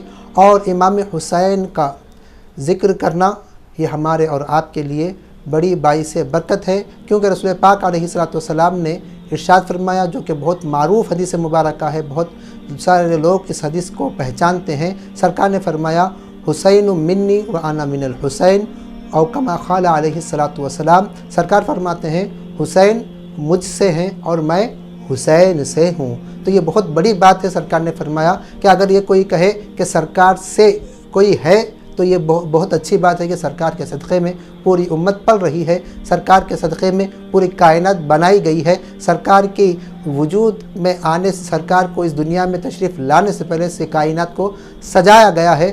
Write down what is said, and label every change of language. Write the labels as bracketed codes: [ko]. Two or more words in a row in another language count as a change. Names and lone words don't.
[ur] اور امام حسین کا ذکر کرنا یہ ہمارے اور آپ کے لیے بڑی باعث برکت ہے، کیونکہ رسول پاک [ar] علیہ السلام [ur] نے ارشاد فرمایا، جو کہ بہت معروف حدیث مبارکہ ہے، بہت سارے لوگ اس حدیث کو پہچانتے ہیں۔ سرکار نے فرمایا، [ar] حسین منی و انا من الحسین، او کما قال علیہ السلام۔ [ur] سرکار فرماتے ہیں، حسین مجھ سے ہیں اور میں حسین سے ہوں۔ تو یہ بہت بڑی بات ہے۔ سرکار نے فرمایا کہ اگر یہ کوئی کہے کہ سرکار سے کوئی ہے تو یہ بہت اچھی بات ہے کہ سرکار کے صدقے میں پوری امت پل رہی ہے، سرکار کے صدقے میں پوری کائنات بنائی گئی ہے، سرکار کی وجود میں آنے سے، سرکار کو اس دنیا میں تشریف لانے سے پہلے سے کائنات کو سجایا گیا ہے۔